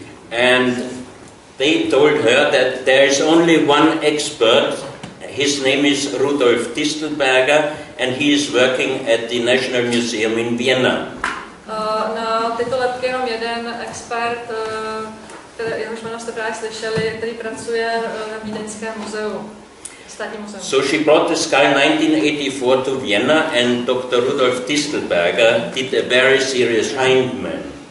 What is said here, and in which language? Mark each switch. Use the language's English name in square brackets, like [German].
[English] And they told her that there is only one expert. His name is Rudolf Distelberger, and he is working at the National Museum in Vienna. [Czech] Na tyto lebky jenom jeden expert, jehož jméno jste právě slyšeli, který pracuje na Vídeňském muzeu. státní muzeum. [English] So she brought the skull 1984 to Vienna, and Dr. Rudolf Distelberger did a very serious Hindman.